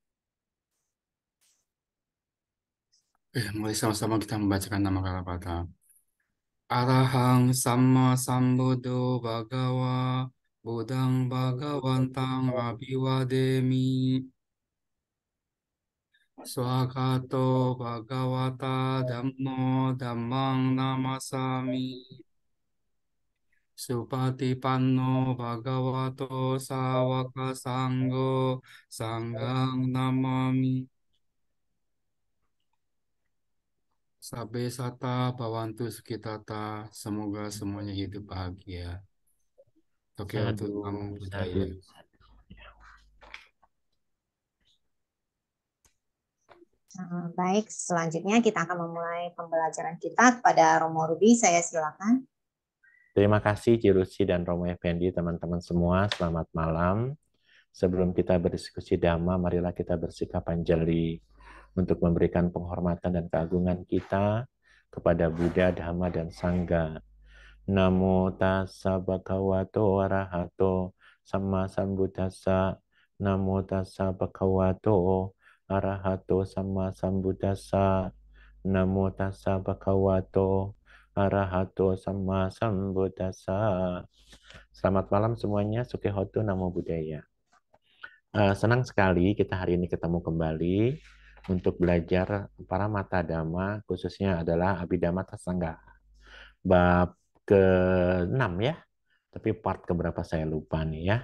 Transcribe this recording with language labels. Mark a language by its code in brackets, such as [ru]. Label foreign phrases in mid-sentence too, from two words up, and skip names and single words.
[id] Mari sama-sama kita membacakan nama Kalapata. [pi] Arahang Sama Sambuddho Bhagawa Budang Bhagawantang Abhiwademi Swakato Bhagawata Dhammo Dhammang Namasami Supatipanno Bhagavato Sawaka Sanggo Sanggang Namami Sabe Sata Bhavantu Sukitata, [id] semoga semuanya hidup bahagia. Oke, untuk [pi] Namo Buddhaya. [id] Baik, selanjutnya kita akan memulai pembelajaran kita kepada Romo Ruby. Saya silakan. Terima kasih Cirusi dan Romo Effendi, teman-teman semua. Selamat malam. Sebelum kita berdiskusi Dhamma, marilah kita bersikap anjali untuk memberikan penghormatan dan keagungan kita kepada Buddha, Dhamma, dan Sangha. [pi] Namo tassa bhagavato arahato sama sambuddhassa. Namo tassa bhagavato arahato sama sambuddhassa. Namo tassa bhagavato arahato sama sambuddhassa. [id] Selamat malam semuanya, [pi] Sukihotu, Namo Buddhaya. [id] Senang sekali kita hari ini ketemu kembali untuk belajar [pi] para mata dhamma, [id] khususnya adalah [pi] Abhidhamma Sangha. [id] Bab ke-6 ya, tapi part keberapa saya lupa nih ya.